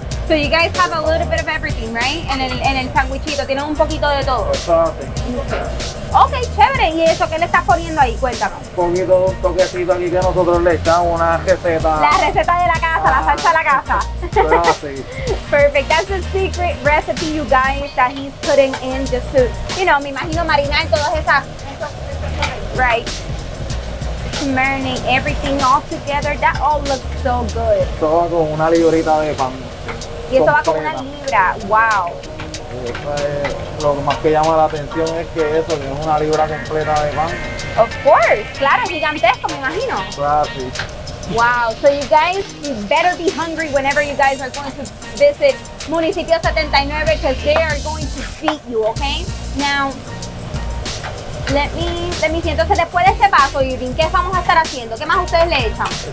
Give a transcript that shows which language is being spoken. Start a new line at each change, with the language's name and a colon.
English: So you guys have a little bit of everything, right?
Spanish: En el sandwichito, tienen un poquito de todo. Eso así. Ok, chévere. ¿Y eso qué le estás poniendo ahí? Cuéntame. Un poquito, un toquecito aquí que nosotros le echamos, una receta. La receta de la casa, la salsa de la casa. Eso así.
English: Perfect. That's the secret recipe, you guys, that he's putting in just to, you know,
Spanish: me imagino marinar todas esas,
English: right? To marinate everything all together. That all looks so good.
Spanish: Esto va con una librita de pan. Y eso va con una libra. Wow. Eso es, lo más que llama la atención es que eso, que es una libra completa de pan.
English: Of course.
Spanish: Claro, gigantesco, me imagino. Así.
English: Wow, so you guys better be hungry whenever you guys are going to visit Municipio 79 because they are going to feed you, okay? Now, let me see.
Spanish: Entonces, después de este paso, Irving, ¿qué vamos a estar haciendo? ¿Qué más ustedes le echan?